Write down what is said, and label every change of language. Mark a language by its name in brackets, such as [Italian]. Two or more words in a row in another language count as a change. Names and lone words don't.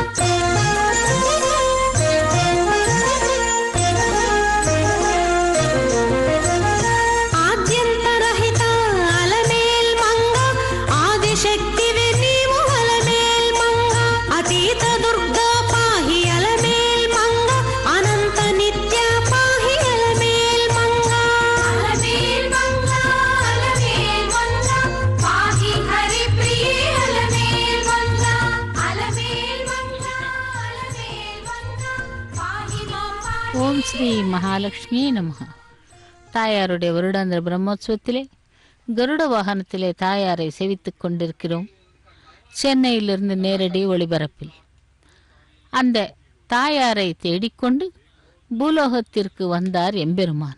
[Telugu] ఆద్యంతరహితా అలమేల మంగా ఆదిశక్తివే నీవు అలమేల మంగా అతీత దుర్గా పాహి అలమేల మంగా అనంత నిత్య పాహి అలమేల మంగా అలమేల మంగా పాహి హరిప్రియే అలమేల మంగా అలమేల మంగా పాహి మాం పాహి [Sanskrit] ॐ श्री महालक्ष्मी नमः. [Tamil] தாயாருடைய வருடாந்திர பிரம்மோற்சவத்திலே கருட வாகனத்திலே தாயாரை சேவித்துக் கொண்டிருக்கிறோம். சென்னையிலிருந்து நேரடி ஒளிபரப்பில் அந்த தாயாரை தேடிக்கொண்டு பூலோகத்திற்கு வந்தார் எம்பெருமான்.